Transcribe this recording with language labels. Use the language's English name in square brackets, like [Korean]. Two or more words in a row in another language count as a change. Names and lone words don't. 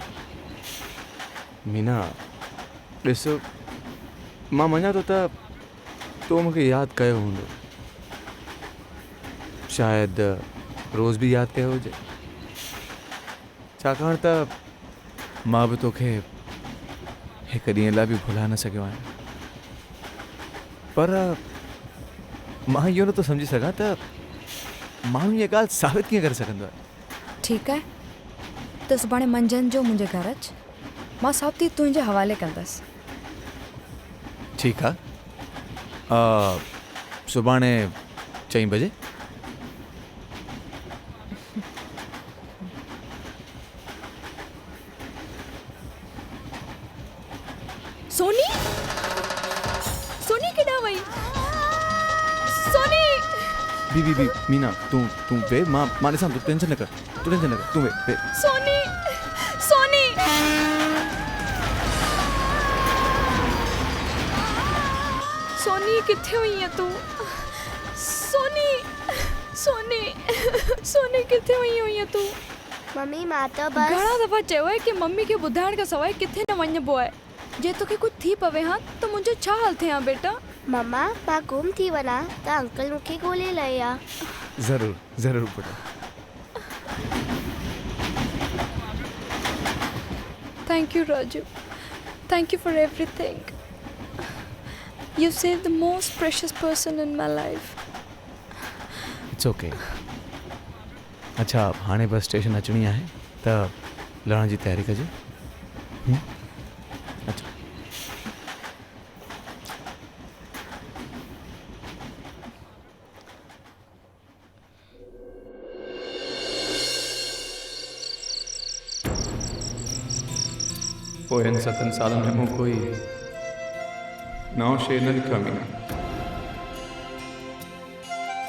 [Sindhi] मीना ॾिस मां मञा थो त तो मूंखे यादि कयो हूंदो शायदि रोज़ बि यादि कयो हुजे छाकाणि त मां बि तोखे हिकु ॾींहं लाइ बि भुलाए न सघियो आहियां पर मां इहो नथो सम्झी सघां त माण्हू इहा ॻाल्हि साबित कीअं करे सघंदो आहे ठीकु आहे त सुभाणे मंझंदि जो मुंहिंजे घर अच मां साबिती तुंहिंजे हवाले कंदसि ठीकु आहे सुभाणे 4 बजे सोनी सोनी केॾां वई सोनी बी मीना तूं वे मां ॾिसां तूं टेंशन न कर तूं वे सोनी सोनी सोनी किथे हुई है तूं सोनी सोनी सोनी किथे हुई है तूं मम्मी मां तो बस घणा दफ़ा चयो आहे कि मम्मी खे ॿुधाइण खां सवाइ किथे न वञिबो आहे जे तोखे कुझु थी पवे हा त मुंहिंजो छा हाल थिए हा बेटा मम्मा मां गुम थी वञा त अंकल मूंखे ॻोल्हे लया ज़रूरु पुटु [English] thank you Raju thank you for everything you save the most precious person in my life it's okay [Sindhi] अच्छा हाणे बस स्टेशन अचणी आहे त लहण जी तयारी कजे अच्छा पोइ इन 7 सालनि में मूं कोई नओं शइ न लिखियो मीना